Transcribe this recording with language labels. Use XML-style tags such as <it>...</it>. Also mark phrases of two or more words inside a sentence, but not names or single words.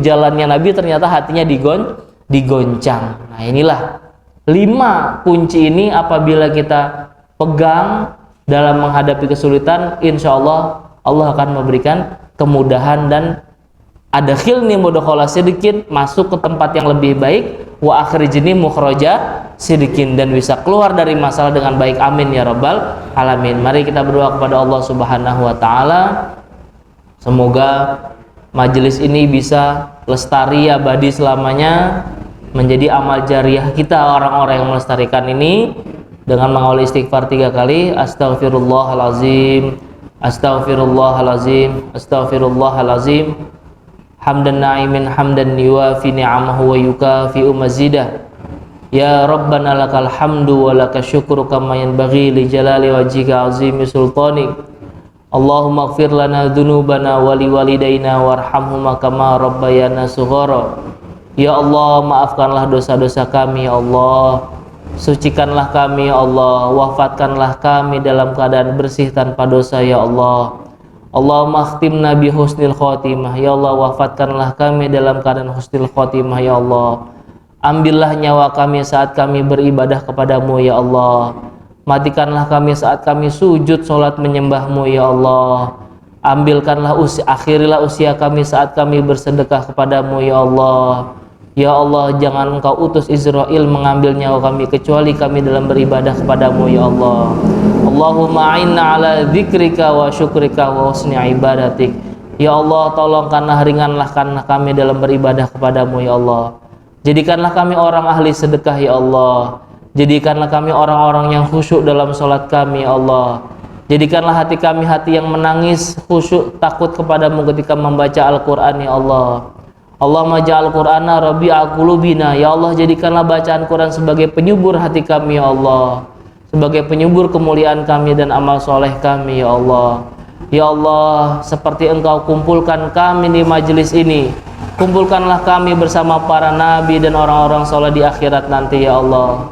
<id>Jalannya nabi ternyata hatinya digoncang. Nah inilah 5 kunci ini apabila kita pegang dalam menghadapi kesulitan,</id> <ar>إن شاء الله</ar> <id>Allah akan memberikan kemudahan dan</id> <ar>أدخلني مدخل صدق,</ar> <id>masuk ke tempat yang lebih baik,</id> <ar>وأخرجني مخرج صدق,</ar> <id>dan bisa keluar dari masalah dengan baik.</id> <ar>آمين يا رب العالمين.</ar> <id>Mari kita berdoa kepada Allah</id> <ar>سبحانه وتعالى,</ar> <id>semoga majelis ini bisa lestari abadi selamanya, menjadi amal jariah kita orang-orang yang melestarikan ini, dengan mengawali istighfar 3 kali.</id> <ar>أستغفر الله العظيم، أستغفر الله العظيم، أستغفر الله العظيم. حمدا ناعما حمدا يوافي نعمه ويكافئ مزيده. يا ربنا لك الحمد ولك الشكر كما ينبغي لجلال وجهك عظيم سلطانك. اللهم اغفر لنا ذنوبنا ولوالدينا وارحمهما كما ربيانا صغارا.</ar> <id>Ya Allah, maafkanlah dosa-dosa kami ya Allah, sucikanlah kami ya Allah, wafatkanlah kami dalam keadaan bersih tanpa dosa ya Allah.</id> <ar>اللهم اختمنا بحسن الخاتمة، يا الله,</ar> <id>wafatkanlah kami dalam keadaan</id> <ar>حسن الخاتمة يا الله.</ar> <id>Ambillah nyawa kami saat kami beribadah kepadamu ya Allah. Matikanlah kami saat kami sujud sholat menyembah-Mu ya Allah. Ambilkanlah akhirilah usia kami saat kami bersedekah kepadamu ya Allah. Ya Allah, jangan Engkau utus Israel mengambil nyawa kami kecuali kami dalam beribadah kepadamu ya Allah.</id> <ar>اللهم أعنا على ذكرك وشكرك وحسن عبادتك.</ar> <id>Ya Allah, tolongkanlah, ringanlah kami dalam beribadah kepadamu ya Allah. Jadikanlah kami orang ahli sedekah ya Allah. Jadikanlah kami orang-orang yang khusyuk dalam sholat kami ya Allah. Jadikanlah hati kami hati yang menangis, khusyuk, takut kepadamu ketika membaca Al-Quran ya Allah.</id> <ar>اللهم اجعل القرآن ربيع قلوبنا.</ar> <id>Ya Allah, jadikanlah bacaan Quran sebagai penyubur hati kami ya Allah, sebagai penyubur kemuliaan kami dan amal soleh kami ya Allah. Ya Allah, seperti Engkau kumpulkan kami di majelis ini, kumpulkanlah kami bersama para nabi dan orang-orang soleh di akhirat nanti ya Allah.</id>